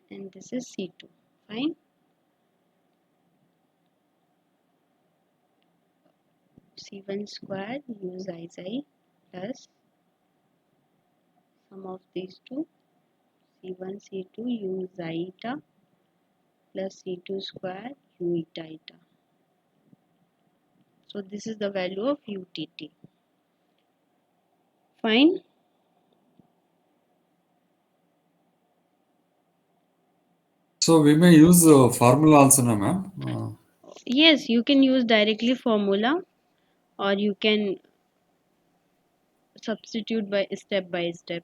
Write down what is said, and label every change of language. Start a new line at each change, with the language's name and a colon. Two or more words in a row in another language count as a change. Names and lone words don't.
English: and this is C2. Fine. C1 square u xi xi plus sum of these two C1 C2 u xi eta plus C2 square u eta eta. So this is the value of UTT. Fine. So we may use formula also, no, ma'am. Yes, you can use directly formula, or you can substitute by step.